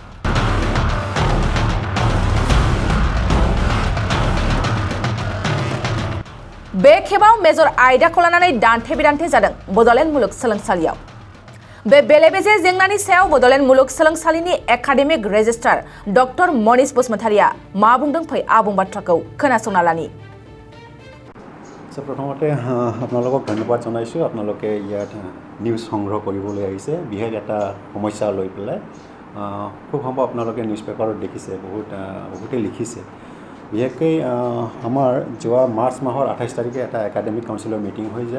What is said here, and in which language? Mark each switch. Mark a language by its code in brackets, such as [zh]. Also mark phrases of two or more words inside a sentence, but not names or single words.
[brx] बे खेबाव मेजर आयदाखौ लानानै दान्थे बिदान्थे जादों बड'लेण्ड मुलुग सोलोंसालियाव। बे बेले-बेजे जेंनानि सायाव बड'लेण्ड मुलुग सोलोंसालिनि [en] academic registrar [brx] डक्टर मनीष बसुमतारिया मा बुंदों फै आबुं बाथ्राखौ खोनासंना लानि। [as] प्रथमते আপোনালোকক ধন্যবাদ জনাইছোঁ। আপোনালোকে ইয়াত নিউজ সংগ্ৰহ কৰিবলৈ আহিছে বিশেষ এটা সমস্যা লৈ পেলাই। খুব সম্ভৱ আপোনালোকে নিউজ পেপাৰত দেখিছে, বহুতে লিখিছে। বিশেষকৈ আমাৰ যোৱা মাৰ্চ মাহৰ 28 তাৰিখে এটা [en] academic council's meeting [as] হৈ যায়।